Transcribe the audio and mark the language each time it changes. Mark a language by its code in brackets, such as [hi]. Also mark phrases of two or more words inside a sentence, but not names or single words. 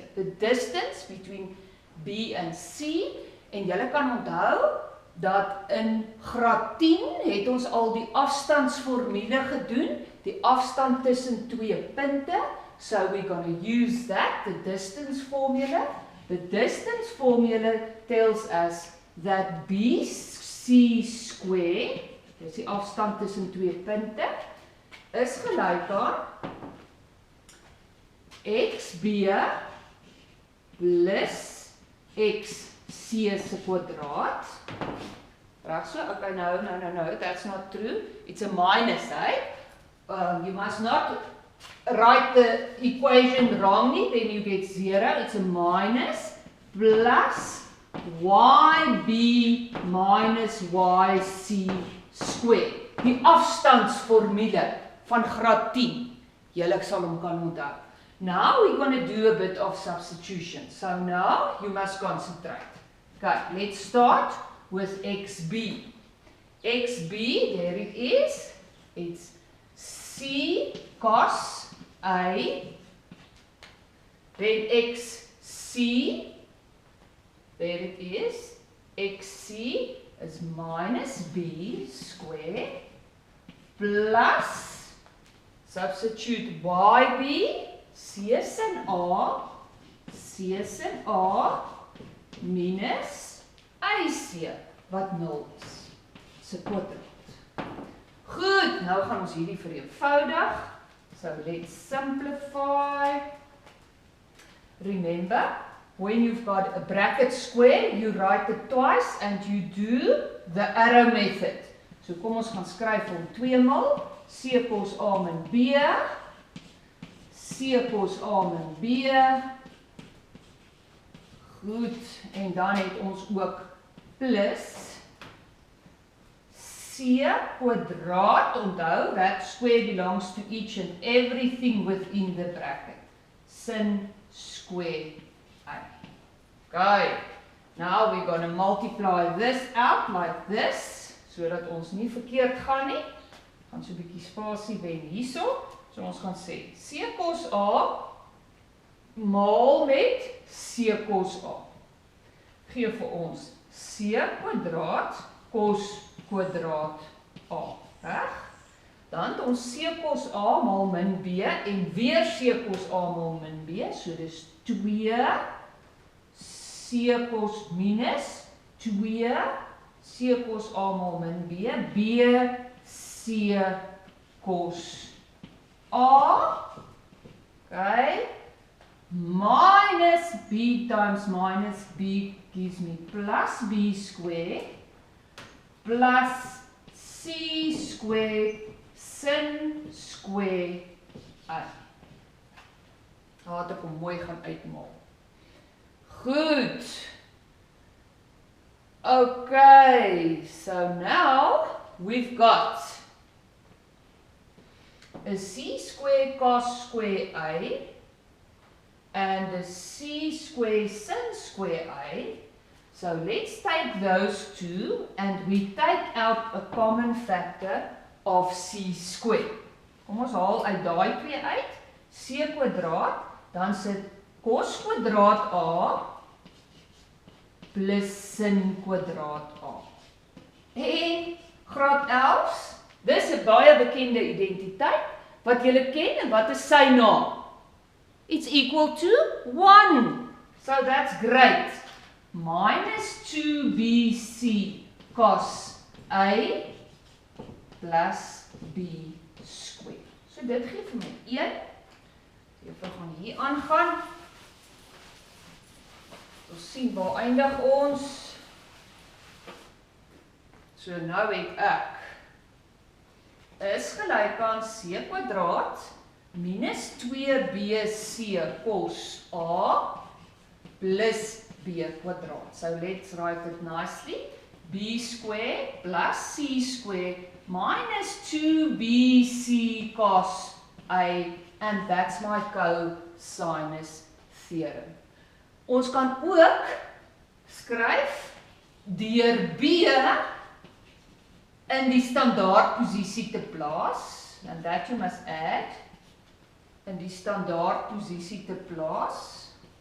[en] The distance between B and C. [af] En julle kan onthou dat in graad 10 het ons al die afstandsformule gedoen. Die afstand tussen twee punte. [en] So we're going to use that, the distance formula. The distance formula tells us that BC square, [af] dis die afstand tussen twee punte, is gelyk aan XB plus XC se kwadraat. Reg so? [en] Okay, no, that's not true. It's a minus, eh? You must not write the equation wrongly, then you get 0. It's a minus plus YB minus YC square. [af] Die afstandsformule van graad 10. Julle sal hom kan onthou. [en] Now we're going to do a bit of substitution. So now you must concentrate. Okay, let's start with XB. XB, there it is. It's C cos A. Then XC, there it is. XC is minus B square plus, substitute YB, C is an R, minus AC, [af] wat 0 is. Se kwadraat. Goed, nou gaan ons hierdie vereenvoudig. [en] So let's simplify. Remember, when you've got a bracket square, you write it twice and you do the arrow method. [af] So kom ons gaan skryf hom tweemaal. C kos A min B. C kos A min B. Goed, en dan het ons ook plus C kwadraat, onthou, [en] that square belongs to each and everything within the bracket. Sin square A. Okay, now we're going to multiply this out like this, [af] sodat ons nie verkeerd gaan nie. Gaan so 'n bietjie spasie wen hierso. So ons gaan sê C kos A maal met C kos A. Gee vir ons C kwadraat kos kwadraat A. Reg? Dan het ons C kos A maal min B en weer C kos A maal min B. So dis 2 C kos minus 2 C kos A maal min B. B C kos A. Okay. [en] Minus B times minus B gives me plus B square. Plus C square sin square A. [af] Laat ek hom mooi gaan uitmaak. Goed. [en] Okay, so now we've got a C square cos square A and a C square sin square A. So let's take those two and we take out a common factor of C square. [af] Kom ons haal uit daai twee uit. C kwadraat, dan sit cos kwadraat A plus sin kwadraat A. En graad 11, dis 'n baie bekende identiteit wat julle ken en wat is sy naam? [en] It's equal to 1. So that's great. Minus 2BC cos A plus B square. [af] So dit gee vir my 1. Juffrou gaan hier aangaan. Ons sien waar eindig ons. So nou het ek is gelyk aan C kwadraat minus 2BC cos A plus B kwadraat. [en] So let's write it nicely. B square plus C square minus 2BC cos A, and that's my cosinus theorem. [af] Ons kan ook skryf deur B in die standaard posisie te plaas, [en] and that you must add, [af] in die standaard posisie te plaas.